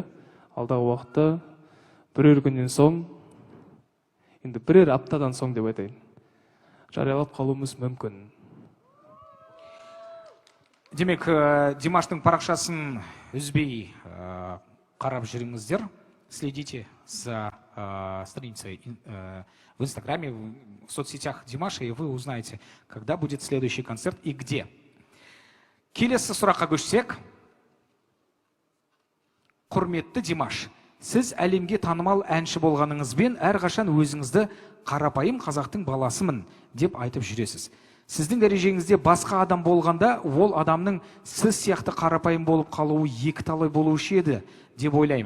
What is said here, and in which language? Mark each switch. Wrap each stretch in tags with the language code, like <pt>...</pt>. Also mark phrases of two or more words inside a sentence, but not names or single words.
<kk>Алдағы уақытта бірер күннен соң, енді бірер аптадан соң деп айтайын, жариялап қалуымыз мүмкін. Демек, Димаштың парақшасын үзбей қарап жүріңіздер.</kk> <ru>Следите за страницей в Инстаграме, в соцсетях Димаша, и вы узнаете, когда будет следующий концерт и где.</ru> <kk>Келесі сұраққа көшсек. Құрметті Димаш, сіз әлемге танымал әнші болғаныңызбен әрқашан өзіңізді қарапайым қазақтың баласымын деп айтып жүресіз. Сіздің дәрежеңізде басқа адам болғанда, ол адамның сіз сияқты қарапайым болып қалуы екі талай болушы еді деп ойлаймын.</kk>